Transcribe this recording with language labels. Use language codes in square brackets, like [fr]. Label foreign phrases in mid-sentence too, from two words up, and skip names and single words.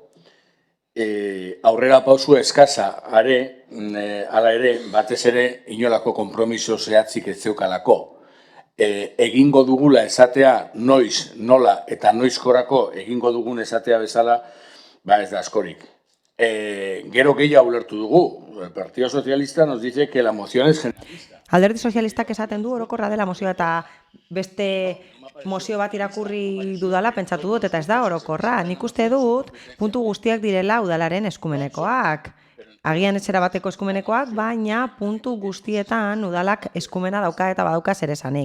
[eu] Aurrera pausu eskasa hala ere, batez ere inolako konpromiso zehatzik ez zeukalako. Egingo dugula esatea noiz, nola eta noizkorako egingo dugun esatea bezala, ez da askorik. Gero gehiago ulertu dugu. [es] El Partido Socialista nos dice que la moción es generalista. [eu] Alderdi Sozialistak esaten du orokorra dela mozioa eta beste mozio bat irakurri dudala pentsatu dut eta ez da orokorra. Nik uste dut puntu guztiak direla udalaren eskumenekoak. Agian etxera bateko eskumenekoak, baina puntu guztietan udalak eskumena dauka eta badauka zeresanik.